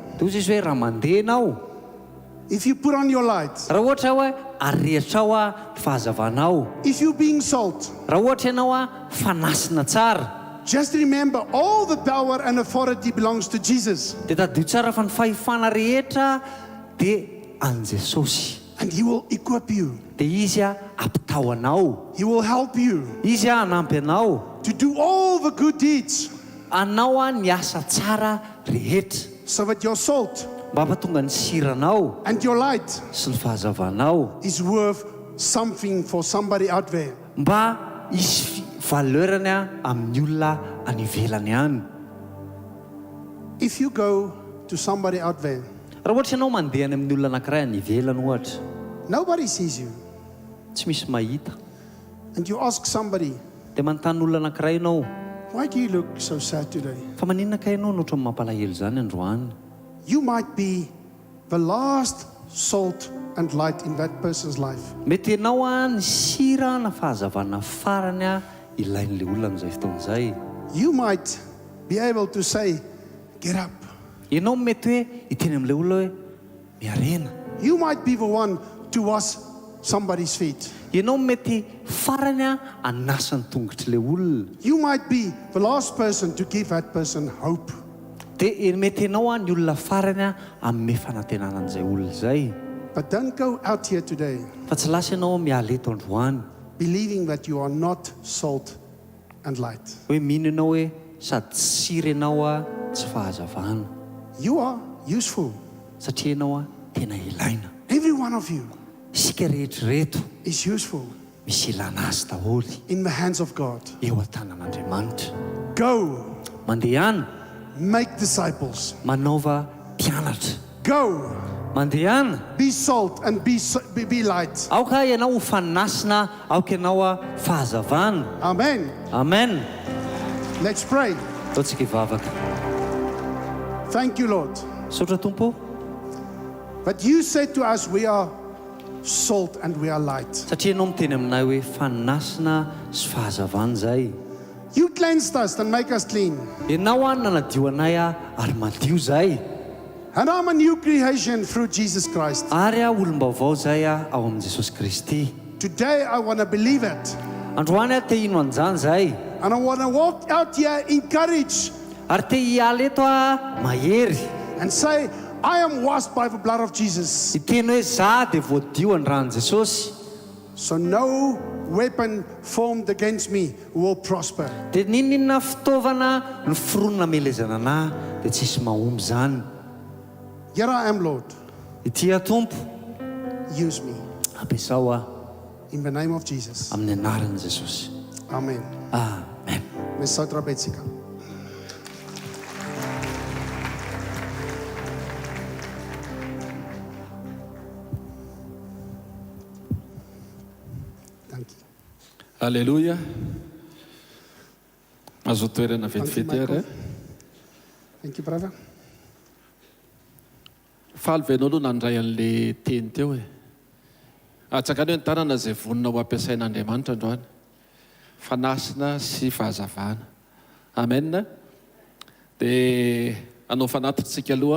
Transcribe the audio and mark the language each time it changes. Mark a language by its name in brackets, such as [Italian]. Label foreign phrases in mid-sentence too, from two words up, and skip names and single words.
[Malagasy] Dia izy hoe raha mandeha ianao, [English] if you put on your light, [Malagasy] raha ohatra hoe arehitra ao ny fahazavanao, [English] if you being salt, [Malagasy] raha ohatra ianao fanasina tsara, [English] just remember all the power and authority belongs to Jesus. [Malagasy] dia tadio tsara fa ny fahefana rehetra dia an Jesosy. [English] And he will equip you. [Malagasy] Dia izy ampitao anao, [English] He will help you [Malagasy] izy hanampy anao, [English] to do all the good deeds [Malagasy] anao ny asa tsara rehetra, [English] so that your salt [Malagasy] mba hampatonga ny siranao [English] and your light [Malagasy] sy ny fahazavanao [English] is worth something for somebody out there. [Malagasy] mba isy valeurany amin'ny olona any ivelany any. [English] If you go to somebody out there, [Malagasy] Raha ohatra ianao mandeha any amin'ny olona anankiray any ivelany ohatra, [English] nobody sees you, [Malagasy] tsy misy mahita, [English] and you ask somebody, [Malagasy] dia manontany olona anankiray ianao, [English] why do you look so sad today? [Malagasy] fa maninona ka ianao no ohatran'ny mampalahelo izany androany? [English] You might be the last salt and light in that person's life. [Malagasy] Mety ianao ny sira na fahazavana farany ilain'le olona amin'izay fotoan'izay. [English] You might be able to say, get up. [Malagasy] Ianao mety hoe hiteny amin'le olona hoe miarena. [English] You might be the one to wash somebody's feet. [Malagasy] Ianao mety farany anasa ny tongotry'le olona. [English] You might be the last person to give that person hope. [Malagasy] Dia mety ianao ny olona farany amin'ny fanantenana an'izay olona izay. [English] But don't go out here today [Malagasy] Fa tsy lasa ianao miala eto androany [English] believing that you are not salt and light. [Malagasy] hoe mino ianao hoe sady sira ianao tsy fahazavana. [English] You are useful. [Malagasy] Satria ianao tena ilaina. [English] Every one of you [Malagasy] Isika rehetrareto [English] is useful [Malagasy] misy ilana azy daholo [English] in the hands of God. [Malagasy] eo an-tanan'Andriamanitra. [English] Go, [Malagasy] Mandeha any, [English] make disciples. [Malagasy] manaova mpianatra. [English] Go, [Malagasy] Mandeha any, [English] be salt and be light. [Malagasy] aoka ianao ho fanasina, aoka ianao fahazavana. [English] Amen. [Malagasy] Amen. [English] Let's pray. [Malagasy] Ataontsika hivavaka. [English] Thank you, Lord. [Malagasy] Saotra Tompo, [English] But you said to us, we are salt and we are light. [Malagasy] satria ianao miteny aminay hoe fanasina sy fahazavana zay. [English] You cleansed us and make us clean. [Malagasy] Ianao nanadio anay ary madio zay. [English] And I'm a new creation through Jesus Christ. [Malagasy] Ary olom-baovao zay ao amin'i Jesosy Kristy. [English] Today I want to believe it. [Malagasy] Androany te hino an'izany zay. [English] And I want to walk out here encouraged [Malagasy] Ary te hiala eto mahery. [English] and say, I am washed by the blood of Jesus. [Malagasy] Hiteny hoe za dia voadio any ran'i Jesosy. [English] So no weapon formed against me will prosper. [Malagasy] Dia ninona fitaovana ny foronina melezana anahy dia tsisy mahomby zany. [English] Here I am, Lord. [Malagasy] Ity Tompo, [English] Use me. [Malagasy] ampiasao [English] In the name of Jesus. [Malagasy] amin'ny anaran'i Jesosy. [English] Amen. [Malagasy] Amen. Miss Sotra Betsika. [English] Thank you. [Malagasy] Alleluia. Azo toerana [English] Thank you, [Malagasy] vetivety ary. [English] Michael. Thank you, brother. [Malagasy] Faly venao aloha nandray an'le teny teo e. Atsakany hoe ny tanana izay vonona ho ampiasain'Andriamanitra androany. Fanasina sy fahazavana. Amen. Dia anao fanatritsika aloha.